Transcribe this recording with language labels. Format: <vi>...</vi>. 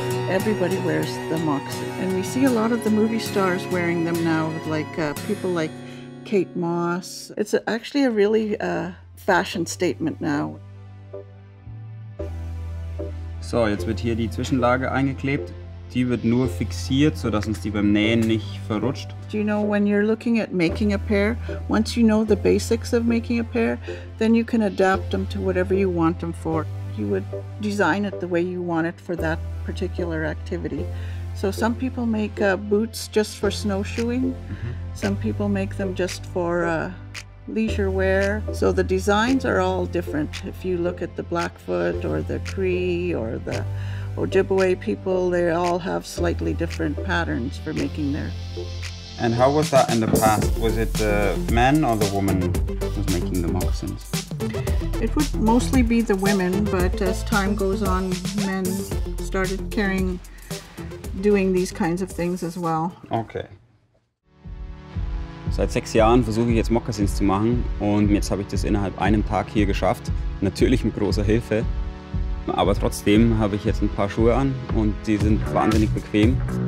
<en>Everybody wears the moccasin, and we see a lot of the movie stars wearing them now, like people like Kate Moss. It's actually a really fashion statement now.</en> <de>So, jetzt wird hier die Zwischenlage eingeklebt. Die wird nur fixiert, sodass uns die beim Nähen nicht verrutscht.</de> <en>Do you know, when you're looking at making a pair, once you know the basics of making a pair, then you can adapt them to whatever you want them for. You would design it the way you want it for that particular activity. So some people make boots just for snowshoeing. Some people make them just for leisure wear. So the designs are all different. If you look at the Blackfoot or the Cree or the Ojibwe people, they all have slightly different patterns for making their. And how was that in the past? Was it the man or the woman who was making the moccasins? It would mostly be the women, but as time goes on, men started doing these kinds of things as well. Okay.</en> <de>Seit 6 Jahren versuche ich jetzt Mokassins zu machen und jetzt habe ich das innerhalb einem Tag hier geschafft. Natürlich mit großer Hilfe, aber trotzdem habe ich jetzt ein paar Schuhe an und die sind wahnsinnig bequem.</de>